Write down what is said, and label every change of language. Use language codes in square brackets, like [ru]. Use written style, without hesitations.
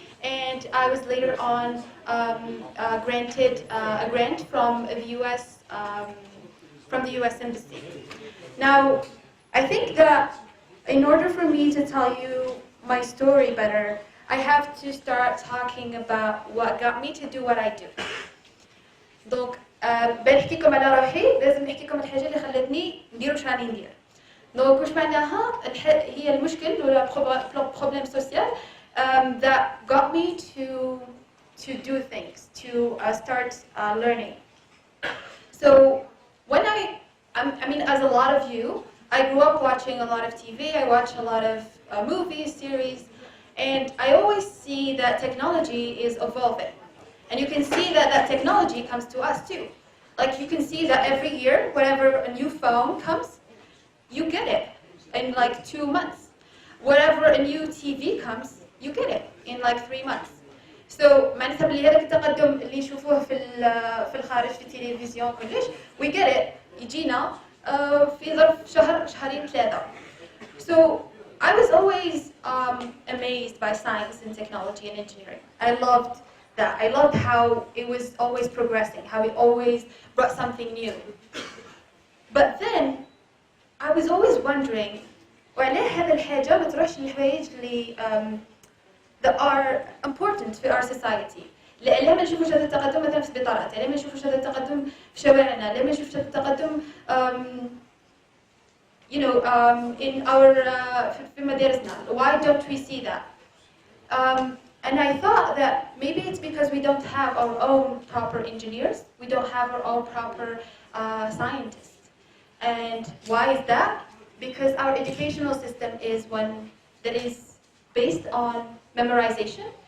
[en] And I was later on granted a grant from the U.S. Embassy. Now, I think that in order for me to tell you my story better, I have to start talking about what got me to do what I do. [ar] Donc, بنحكيكم على روحي لازم نحكيكم الحاجة اللي خلتني ندير واش راني ندير. دونك واش معناها هي المشكل ولا [en] problem social that got me to do things, to start learning. So when I mean, as a lot of you, I grew up watching a lot of TV, I watch a lot of movies, series, and I always see that technology is evolving. And you can see that that technology comes to us too. Like you can see that every year, whenever a new phone comes, you get it in like 2 months. Whenever a new TV comes, you get it in like 3 months. [ar] So معناتها بلي هذاك التقدم اللي نشوفوه في الخارج في التلفزيون كلش [en] we get it [ar] يجينا في ظرف شهر شهرين 3. [en] So I was always amazed by science and technology and engineering. I loved that. I loved how it was always progressing, how it always brought something new. But then I was always wondering [ar] وعلاه هذا الحاجة ما تروحش للحوايج اللي [en] that are important في our society. [ar] ليه ما نشوفوش هذا التقدم مثلا في السبيطارات؟ ليه ما نشوفوش هذا التقدم في شوارعنا؟ ليه ما نشوفوش هذا التقدم [en] in our [ar] في مدارسنا? [en] Why don't we see that? And I thought that maybe it's because we don't have our own proper engineers, we don't have our own proper scientists. And why is that? Because our educational system is one that is based on memorization.